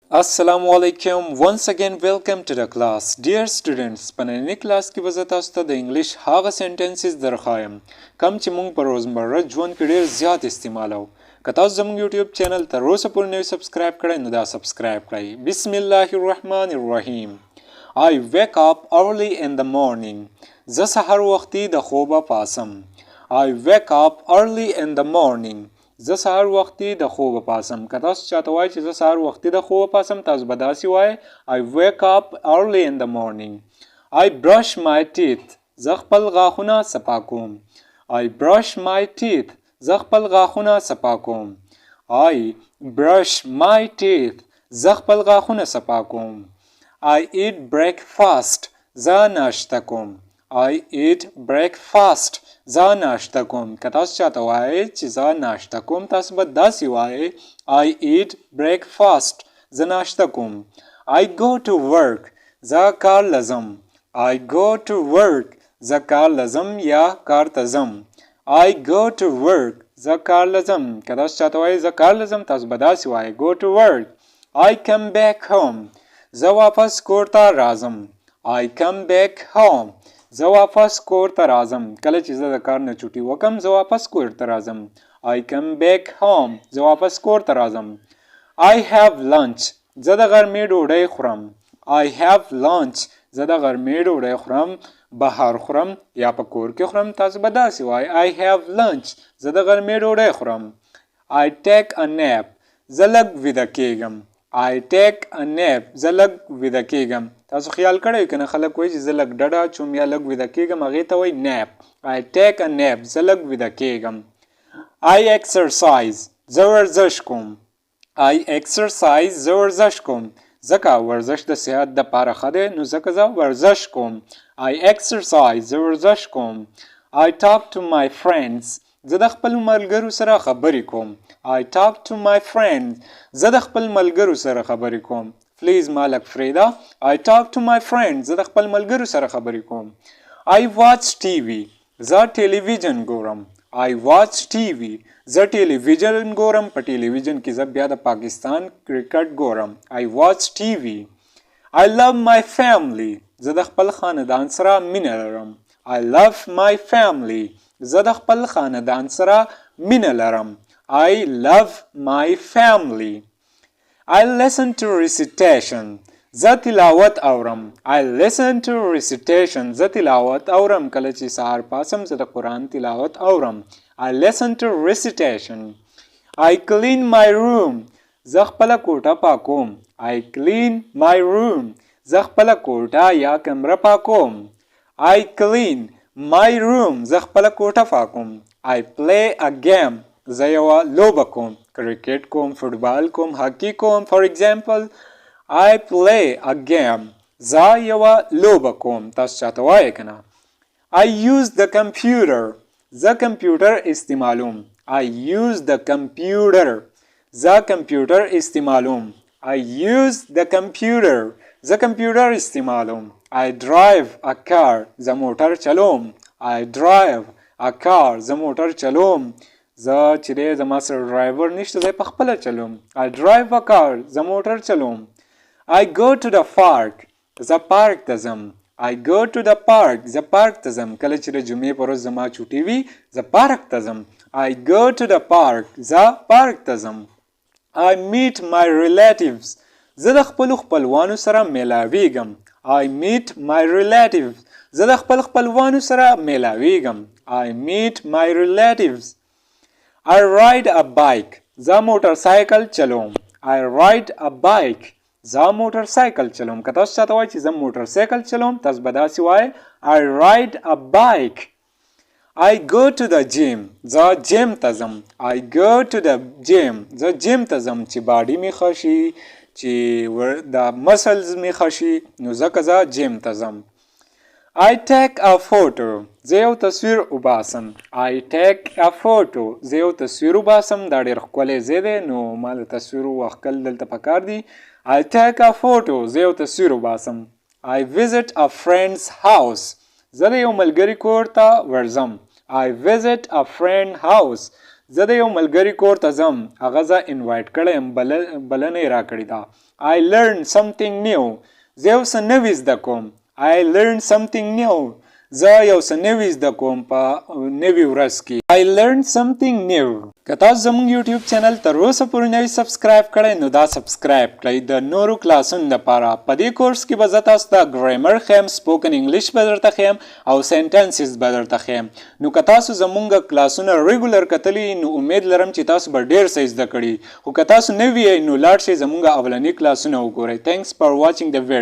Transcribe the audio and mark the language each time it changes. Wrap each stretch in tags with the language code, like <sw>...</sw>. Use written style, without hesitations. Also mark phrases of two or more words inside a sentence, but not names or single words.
<ar>Assalamu alaikum.</ar> <en>Once again welcome to the class. Dear students,</en> <ps>په نننۍ کلاس کې به زه تاسو ته د انګلیش هغه سنټنسز درښایم کوم چې موږ په روزمره ژوند کې ډېر زیات استعمالوو. که تاسو زموږ یوټیوب چینل تر اوسه پورې نه سبسکرایب کړی نو دا سبسکرایب کړئ.</ps> <ar>بسم الله الرحمن الرحیم.</ar> <en>I wake up early in the morning.</en> <ps>زه سحر وختي د خوبه پاسم.</ps> <en>I wake up early in the morning.</en> <ps>زه سهار وختي د خوبه پاسم. که تاسو چاته وایئ چې زه سهار وختي د خوبه پاسم تاسو به داسې وایئ</ps> <en>I wake up early in the morning. I brush my teeth.</en> <ps>زه خپل غاښونه صفا کوم.</ps> <en>I brush my teeth.</en> <ps>زه خپل غاښونه صفا کوم.</ps> <en>I brush my teeth.</en> <ps>زه خپل غاښونه صفا کوم.</ps> <en>I eat breakfast.</en> <ps>زه ناشته کوم.</ps> <en>I eat breakfast.</en> <ps>زه ناشته کوم. که تاسو چاته وایئ چې زه ناشته کوم تاسو به داسې وایئ</ps> <en>I eat breakfast.</en> <ps>زه ناشته کوم.</ps> <en>I go to work.</en> <ps>زه کار لزم.</ps> <en>I go to work.</en> <ps>زه کار لزم یا کار ته ځم.</ps> <en>I go to work.</en> <ps>زه کار لزم. که تاسو چاته وایئ زه کار لزم تاسو به داسې وایئ</ps> <en>go to work. I come back home.</en> <ps>زه واپس کور ته راځم.</ps> <en>I come back home.</en> <ps>زه واپس کور ته راځم. کله چې زه د کار نه چوټي وکم زه واپس کور ته راځم.</ps> <en>I come back home.</en> <ps>زه واپس کور ته راځم.</ps> <en>I have lunch.</en> <ps>زه د غرمې ډوډۍ خورم.</ps> <en>I have lunch.</en> <ps>زه د غرمې ډوډۍ خورم. بهر خورم یا په کور کې خورم تاسو به داسې وایئ</ps> <en>I have lunch.</en> <ps>زه د غرمې ډوډۍ خورم.</ps> <en>I take a nap.</en> <ps>زه لږ ویده کېږم.</ps> <en>I take a nap.</en> <ps>زه لږ ویده کېږم. تاسو خیال کړئ کنه خلک وایي چې زه لږ ډډه چوم یا لږ ویده کېږم هغې ته وایي nap.</ps> <en>I take a nap.</en> <ps>زه لږ ویده کېږم.</ps> <en>I exercise.</en> <ps>زه ورزش کوم.</ps> <en>I exercise.</en> <ps>زه ورزش کوم. ځکه ورزش د صحت دپاره ښه دی نو ځکه زه ورزش کوم.</ps> <en>I exercise.</en> <ps>زه ورزش کوم.</ps> <en>I talk to my friends.</en> <ps>زه د خپل ملګرو سره خبرې کوم.</ps> <en>I talk to my friends.</en> <ps>زه د خپل ملګرو سره خبرې کوم. پلیز ما لږ فریده.</ps> <en>I talk to my friends.</en> <ps>زه د خپل ملګرو سره خبرې کوم.</ps> <en>I watch TV.</en> <ps>زه ټلویزیون ګورم.</ps> <en>I watch TV.</en> <ps>زه ټلویزیون ګورم. په ټلویزیون کې زه بیا د پاکستان کرکټ ګورم.</ps> <en>I watch TV. I love my family.</en> <ps>زه د خپل خاندان سره مینه لرم.</ps> <en>I love my family.</en> <ps>زه د خپل خاندان سره مینه لرم.</ps> <en>I love my family. I listen to recitation.</en> <ps>زه تلاوت اورم.</ps> <en>I listen to recitation.</en> <ps>زه تلاوت اورم. کله چې سهار پاسم زه د قرآن تلاوت اورم.</ps> <en>I listen to recitation. I clean my room.</en> <ps>زه خپله کوټه پاکوم.</ps> <en>I clean my room.</en> <ps>زه خپله کوټه یا کمره پاکوم.</ps> <en>I clean my room.</en> <ps>زه خپله کوټه پاکوم.</ps> <en>I play a game.</en> <ps>زه یوه لوبه کوم. کرکټ کوم، فوټبال کوم، هاکی کوم.</ps> <en>For example, I play a game.</en> <ps>زه یوه لوبه کوم. تاسو چاته وایئ که نه.</ps> <en>I use the computer.</en> <ps>زه کمپیوټر استعمالوم.</ps> <en>I use the computer.</en> <ps>زه کمپیوټر استعمالوم.</ps> <en>I use the computer.</en> <ps>زه کمپیوټر استعمالوم.</ps> <en>I drive a car.</en> <ps>زه موټر چلوم.</ps> <en>I drive a car.</en> <ps>زه موټر چلوم. زه چې دی زما سره ډرایور نشته زه په خپله چلوم.</ps> <en>I drive a car.</en> <ps>زه موټر چلوم.</ps> <en>I go to the park.</en> <ps>زه پارک ته ځم.</ps> <en>I go to the park.</en> <ps>زه پارک ته ځم. کله چې د جمعې په ورځ زما چوټي وي زه پارک ته ځم.</ps> <en>I go to the park.</en> <ps>زه پارک ته ځم.</ps> <en>I meet my relatives.</en> <ps>زه د خپلو خپلوانو سره میلاویږم.</ps> <en>I meet my relatives.</en> <ps>زه د خپل خپلوانو سره میلاویږم.</ps> <en>I meet my relatives. I ride a bike.</en> <ps>زه موټر سایکل چلوم.</ps> <en>I ride a bike.</en> <ps>زه موټر سایکل چلوم. که تاسو چاته وایئ چې زه موټر سایکل چلوم تاسو به داسې وایئ</ps> <en>I ride a bike. I go to the gym.</en> <ps>زه جیم ته ځم.</ps> <en>I go to the gym.</en> <ps>زه جیم ته ځم چې باډي مې ښه شي چې د مسلز مې ښه شي نو ځکه زه جیم ته ځم.</ps> <en>I take a photo.</en> <ps>زه یو تصویر وباسم.</ps> <en>I take a photo.</en> <ps>زه یو تصویر وباسم. دا ډېر ښکلی ځای دی نو ما له تصویر واخیستل دلته پکار دي.</ps> <en>I take a photo.</en> <ps>زه یو تصویر وباسم.</ps> <en>I visit a friend's house.</en> <ps>زه د یو ملګري کور ته ورځم.</ps> <en>I visit a friend's house.</en> <ps>زه د یو ملګري کور ته ځم. هغه زه انوایټ کړی یم. بلنه یې راکړې ده.</ps> <en>I learned something new.</en> <ps>زه یو څه نوي زده کوم.</ps> <en>I learned something new.</en> <ps>زه یو څه نوي زده کوم په نوي ورځ کې.</ps> <en>I learned something new.</en> <ps>که تاسو زموږ یوټیوب چینل تر اوسه پورې نه وي سبسکرایب کړی نو دا سبسکرایب کړئ د نورو کلاسونو لپاره. په دې کورس کې به زه تاسو ته ګرامر ښیم،</ps> <en>spoken English</en> <ps>به درته ښیم او سینټنسز به درته ښیم. نو که تاسو زموږ کلاسونه ریګولر کتلي نو امید لرم چې تاسو به ډېر څه زده کړي. خو که تاسو نه وي نو لاړ شئ زموږ اولني کلاسونه وګورئ.</ps> <en>Thanks for watching the video.</en>